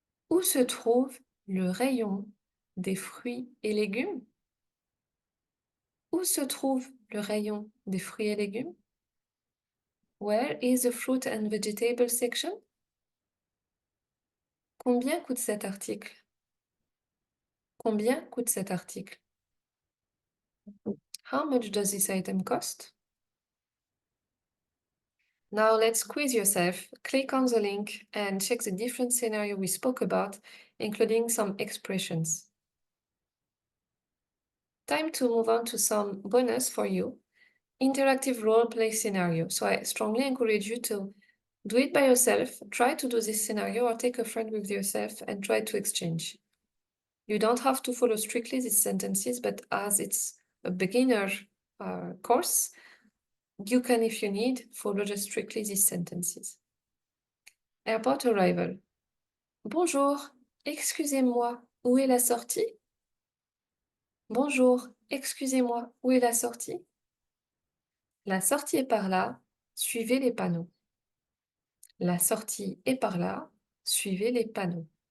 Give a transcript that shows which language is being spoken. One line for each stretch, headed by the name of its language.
French: Où se trouve le rayon des fruits et légumes? Où se trouve le rayon des fruits et légumes?
English: Where is the fruit and vegetable section?
French: Combien coûte cet article? Combien coûte cet article?
English: How much does this item cost? Now let's quiz yourself. Click on the link and check the different scenario we spoke about, including some expressions. Time to move on to some bonus for you. Interactive role play scenario. So I strongly encourage you to do it by yourself. Try to do this scenario or take a friend with yourself and try to exchange. You don't have to follow strictly these sentences, but as it's a beginner course, you can, if you need, follow just strictly these sentences. Airport arrival.
French: Bonjour, excusez-moi, où est la sortie? Bonjour, excusez-moi, où est la sortie? La sortie est par là, suivez les panneaux. La sortie est par là, suivez les panneaux.